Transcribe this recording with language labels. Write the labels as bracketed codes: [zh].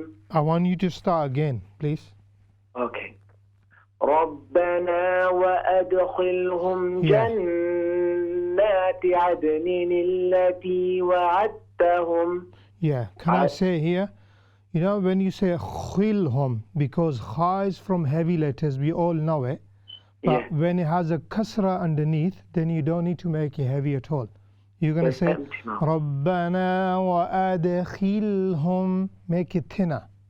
[en] I want you to start again, please. Okay. [ar] ربنا وأدخلهم جنات عدن التي وعدتهم. [en] Yeah. Can I say here? You know, when you say khilhum, because kha is from heavy letters, we all know it. But Yeah. when it has a kasra underneath, then you don't need to make it heavy at all. You're going to say, [ar] Rabbana wa adkhilhum, [en] make it thinner.